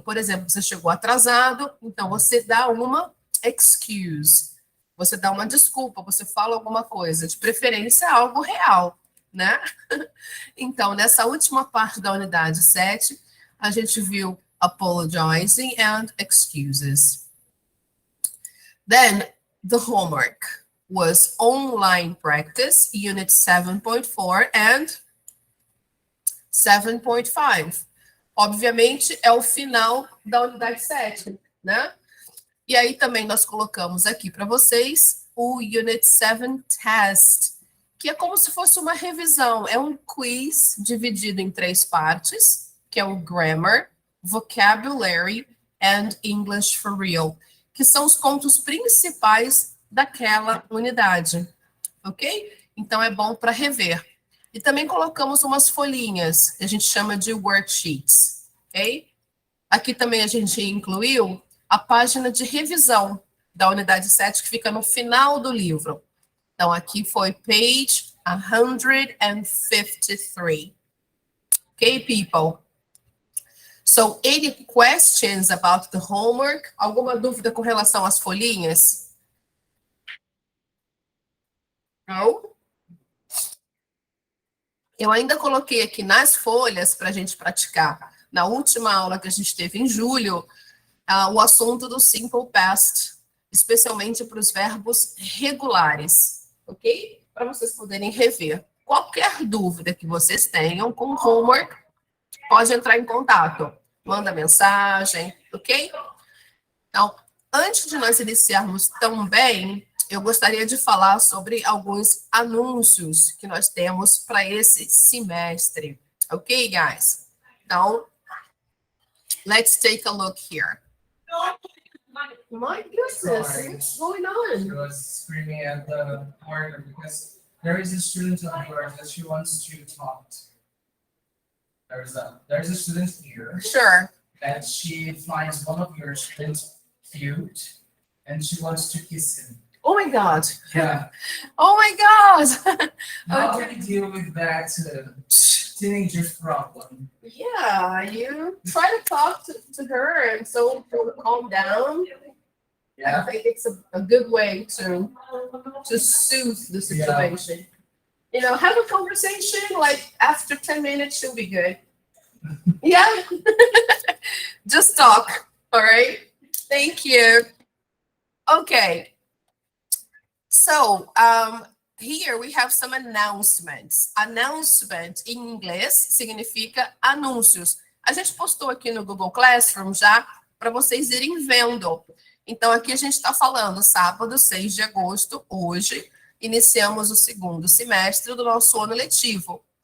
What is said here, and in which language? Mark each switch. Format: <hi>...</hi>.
<pt>Por exemplo, você chegou atrasado, então você dá uma excuse. Você dá uma desculpa, você fala alguma coisa, de preferência algo real, né? Então, nessa última parte da unidade 7, a gente viu</pt> <en>apologizing and excuses. Then, the homework was online practice, unit 7.4 and 7.5.</en> <pt>Obviamente, é o final da unidade 7, né? E aí também nós colocamos aqui para vocês o Unit 7 Test, que é como se fosse uma revisão. É um quiz dividido em 3 partes, que é o Grammar, Vocabulary and English for Real, que são os pontos principais daquela unidade, ok? Então, é bom para rever. E também colocamos umas folhinhas, que a gente chama de Worksheets, ok? Aqui também a gente incluiu a página de revisão da unidade 7, que fica no final do livro. Então, aqui foi</pt> <en>page 153. Okay, people? So, any questions about the homework?</en> <pt>Alguma dúvida com relação às folhinhas? Não? Eu ainda coloquei aqui nas folhas para a gente praticar. Na última aula que a gente teve em julho, o assunto do simple past, especialmente para os verbos regulares, ok? Para vocês poderem rever. Qualquer dúvida que vocês tenham com o homework, pode entrar em contato. Manda mensagem, ok? Então, antes de nós iniciarmos também, eu gostaria de falar sobre alguns anúncios que nós temos para esse semestre.</pt> <en>Ok, guys? Então, let's take a look here. My goodness, what's going on? She was screaming at the partner because there is a student of yours that she wants to talk to. There's a student here. Sure. That she finds one of your students cute and she wants to kiss him. Oh my God. Yeah. Oh my God. How do you deal with that teenager's problem? Yeah, you try to talk to her and so to calm down. Yeah. I think it's a good way to soothe the situation. have a conversation, like after 10 minutes, you'll be good. Yeah. Just talk. All right. Thank you. Okay. So, here we have some announcements.</en> <pt>Announcement em inglês significa anúncios. A gente postou aqui no Google Classroom já para vocês irem vendo. Então, aqui a gente está falando sábado, 6 de agosto, hoje, iniciamos o segundo semestre do nosso ano letivo.</pt>